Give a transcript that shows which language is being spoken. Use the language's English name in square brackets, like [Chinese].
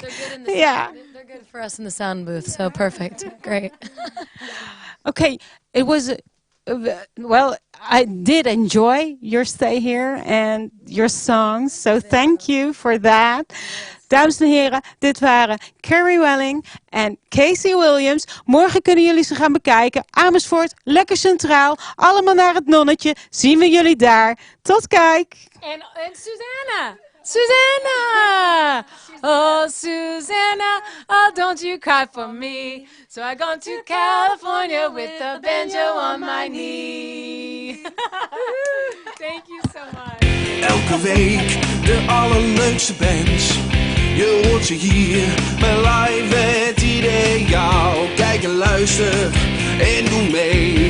[English] They're good in the sound. They're good for us in the sound booth, so perfect. Great. Okay, it was, I did enjoy your stay here and your songs, so thank you for that. [Dutch] Dames en heren, dit waren Carrie Welling en Kasey Williams. Morgen kunnen jullie ze gaan bekijken. Amersfoort, lekker centraal. Allemaal naar het nonnetje. Zien we jullie daar. Tot kijk. En Susanna. Susanna! [English] Oh, Susanna, oh, don't you cry for me. So I gone to California with a banjo on my knee. Thank you so much. [Dutch] Elke week de allerleukste bands. Je hoort ze hier bij Live het Ideaal. Kijk en luister en doe mee.